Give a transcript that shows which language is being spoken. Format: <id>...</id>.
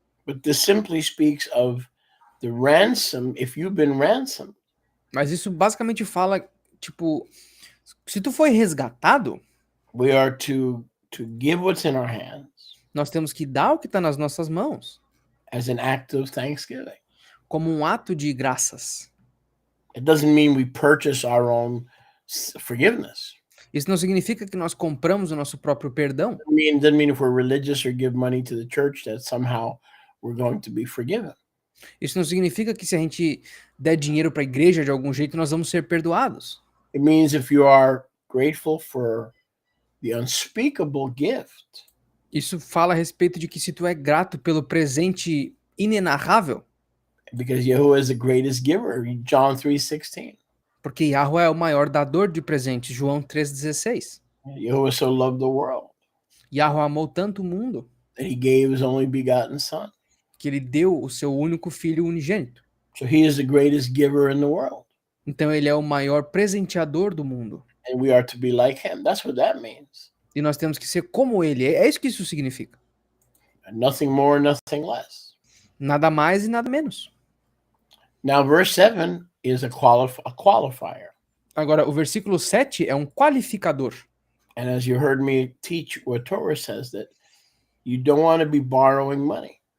<en>But this simply speaks of the ransom, if you've been ransomed.</en> <pt>Mas isso basicamente fala, tipo, se tu foi resgatado,</pt> <en>We are to give what's in our hands</en> <pt>nós temos que dar o que está nas nossas mãos,</pt> <en>as an act of thanksgiving.</en> <pt>como um ato de graças.</pt> <en>It doesn't mean we purchase our own forgiveness.</en> <pt>Isso não significa que nós compramos o nosso próprio perdão.</pt> <en>Doesn't mean if we're religious or give money to the church that somehow we're going to be forgiven.</en> <pt>Isso não significa que se a gente der dinheiro para a igreja de algum jeito, nós vamos ser perdoados.</pt> <en>It means if you are grateful for the unspeakable gift,</en> <pt>Isso fala a respeito de que se tu é grato pelo presente inenarrável,</pt> <en>because Yahuwah is the greatest giver, John 3:16.</en> <pt>porque Yahweh é o maior dador de presentes, João 3,16.</pt> <en>Yahuwah so loved the world</en> <pt>Yahweh amou tanto o mundo</pt> <en>that he gave his only begotten son.</en> <pt>que ele deu o seu único filho unigênito.</pt> <en>So he is the greatest giver in the world.</en> <pt>Então ele é o maior presenteador do mundo.</pt> <en>And we are to be like him. That's what that means.</en> <pt>E nós temos que ser como ele. É isso que isso significa.</pt> <en>Nothing more, nothing less.</en> <pt>Nada mais e nada menos.</pt> <en>Now, verse 7 is a qualifier.</en> <pt>Agora, o versículo 7 é um qualificador.</pt> <en>And as you heard me teach, what Torah says that you don't want to be borrowing money.</en>